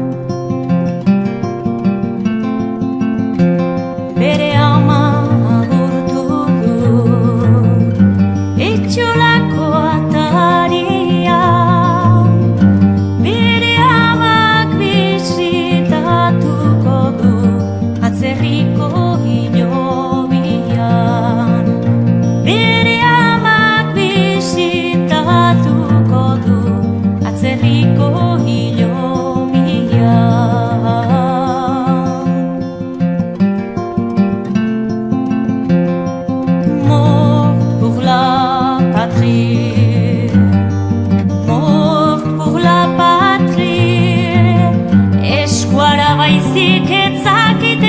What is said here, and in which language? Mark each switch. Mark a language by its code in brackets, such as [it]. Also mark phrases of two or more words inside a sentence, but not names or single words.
[eu] Bere ama agurtu du etxolako atarian, bere amak bisitatuko du atzerriko hilobian. Bere amak bisitatuko du atzerriko hilobian. [fr] Mort pour la patrie, mort pour la patrie, [eu] eskuara baizik etzaki